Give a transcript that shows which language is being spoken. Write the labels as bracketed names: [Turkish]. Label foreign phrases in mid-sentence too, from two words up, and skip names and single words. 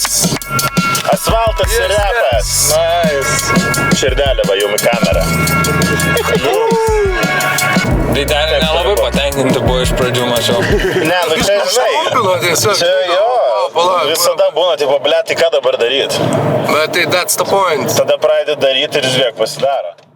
[Lithuanian] Asfaltas ir repas. Nice. Širdelė va jum į kamerą. Tai dar nelabai patenkinti buvo iš pradžių, mačiau. Ne, nu čia žinai. Čia jo. Visada būna, tipo, ble, tai ką dabar daryt? Bet tai [English] that's the point. [Lithuanian] Tada pradedi daryti ir žiūrėk, pasidaro.